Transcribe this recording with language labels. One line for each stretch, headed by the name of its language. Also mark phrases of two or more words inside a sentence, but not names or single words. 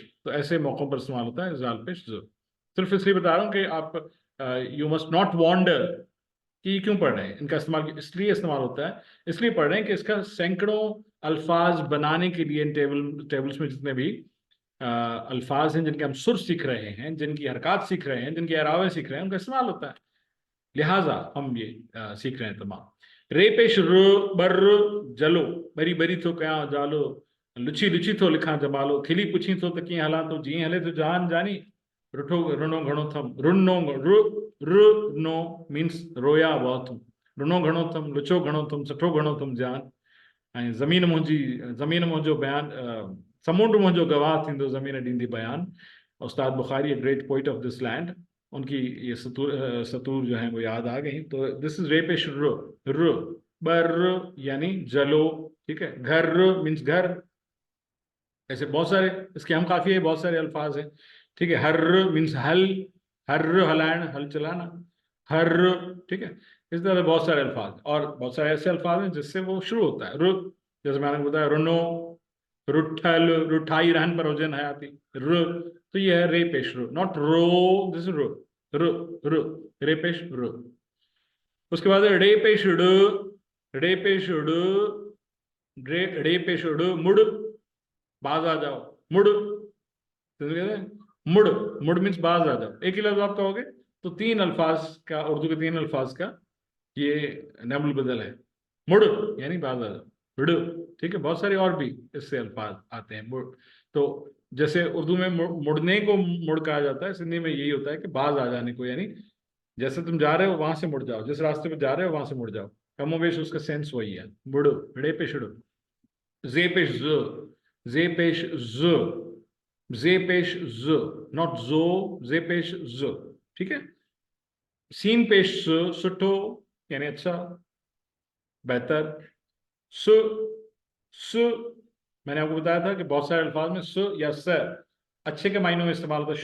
Urdu: تو ایسے موقعوں پر استعمال ہوتا ہے جال پیش ز۔ صرف اس لیے بتا رہا ہوں کہ آپ
English: you must not wonder
Urdu: کہ یہ کیوں پڑھ رہے ہیں، ان کا استعمال اس لیے استعمال ہوتا ہے، اس لیے پڑھ رہے ہیں کہ اس کا سیکڑوں الفاظ بنانے کے لیے ان ٹیبلز میں جتنے بھی الفاظ ہیں جن کے ہم سر سیکھ رہے ہیں، جن کی حرکت سیکھ رہے ہیں، جن کے اعراب سیکھ رہے ہیں، ان کا استعمال ہوتا ہے، لہٰذا ہم یہ سیکھ رہے ہیں تمام.
Sindhi: रे पेश रो बर जलो, बरी बरी तो क्या जालो, लुची लुची तो लिखा जमालो, खिली पुछी तो तकी हला तो जी हले तो जान जानी, रुठो रुनो घणो थम, रुनो रुनो मीन्स
Urdu: رویا بہت ہوں,
Sindhi: रुनो घणो थम, लुचो घणो थम, सुठो घणो थम जान, ऐं ज़मीन मुंहिंजो बयान, समुंड मुंहिंजो गवाह थींदो, ज़मीन ॾींदी बयान।
Urdu: استاد بخاری,
English: great poet of this land,
Urdu: ان کی یہ سطور جو ہے وہ یاد آ گئی. तो
English: this is
Urdu: رے پیش رو بر یعنی جلو، ٹھیک ہے. گھر مینز گھر، ایسے بہت سارے اس کے ہم کافی ہے، بہت سارے الفاظ ہیں، ٹھیک ہے. ہر مینز ہل، ہر ہلاین، ہل چلانا، ہر، ٹھیک ہے. اس طرح بہت سارے الفاظ، اور بہت سارے ایسے الفاظ ہیں جس سے وہ شروع ہوتا ہے رو، جیسے میں نے بتایا
Sindhi: रुनो, रुठल, रुठाई रहन पर होजन हयाती,
Urdu: رو، تو یہ ہے رے پیش رو، ناٹ رو، دس رو، رو رو، رے پیش رو. اس کے بعد رے پیش ڈ، رے پیش ڈ، رے پیش ڈ, مڑ، باز آ جاؤ، مڑ، مڑ، مڑ مینز باز آ جاؤ. ایک ہی لفظ آپ کہو گے تو تین الفاظ کا، اردو کے تین الفاظ کا یہ نعم البدل ہے، مڑ یعنی باز آ جاؤ، مڑ، ٹھیک ہے. بہت سارے اور بھی اس سے الفاظ آتے ہیں، مڑ۔ تو جیسے اردو میں مڑنے کو مڑ کہا جاتا ہے، سندھی میں یہی ہوتا ہے کہ باز آ جانے کو، یعنی جیسے تم جا رہے ہو وہاں سے مڑ جاؤ، جس راستے پہ جا رہے ہو وہاں سے مڑ جاؤ، کم و بیش اس کا سینس وہی ہے، مڑو، رے پیش ڑ, جے پیش ج، جے پیش ج، جے پیش ج، ناٹ جو، جے پیش ج، ٹھیک ہے. سین پیش س، سٹھو یعنی اچھا، بہتر. سُ، سُ، میں نے آپ کو بتایا تھا کہ بہت سارے الفاظ میں سُ یا س اچھے کے معنوں میں استعمال ہوتا ہے.